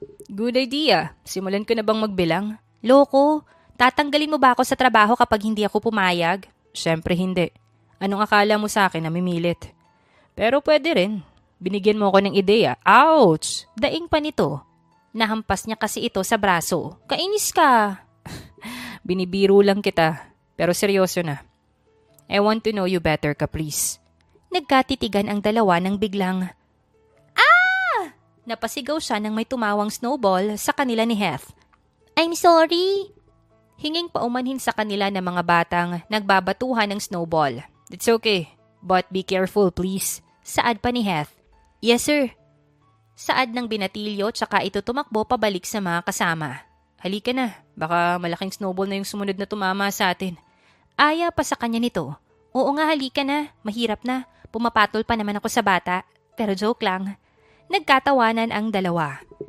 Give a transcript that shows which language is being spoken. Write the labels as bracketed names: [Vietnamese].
[Filipino] Good idea. Simulan ko na bang magbilang? Loko, tatanggalin mo ba ako sa trabaho kapag hindi ako pumayag? Siyempre hindi. Anong akala mo sa akin na mimilit? Pero pwede rin. Binigyan mo ako ng ideya. Ouch! Daing pa nito. Nahampas niya kasi ito sa braso. Kainis ka. Binibiro lang kita. Pero seryoso na. [English] I want to know you better, Caprice. [Filipino] Nagkatitigan ang dalawa nang biglang, napasigaw siya nang may tumawang snowball sa kanila ni Heath. [English] I'm sorry. [Filipino] Hinging paumanhin sa kanila ng mga batang nagbabatuhan ng snowball. [English] It's okay, but be careful please. [Filipino] Saad pa ni Heath. [English] Yes sir. [Filipino] Saad ng binatilyo tsaka ito tumakbo pabalik sa mga kasama. Halika na, baka malaking snowball na yung sumunod na tumama sa atin. Aya pa sa kanya nito. Oo nga, halika na, mahirap na. Pumapatol pa naman ako sa bata. Pero joke lang. Nagkatawanan ang dalawa.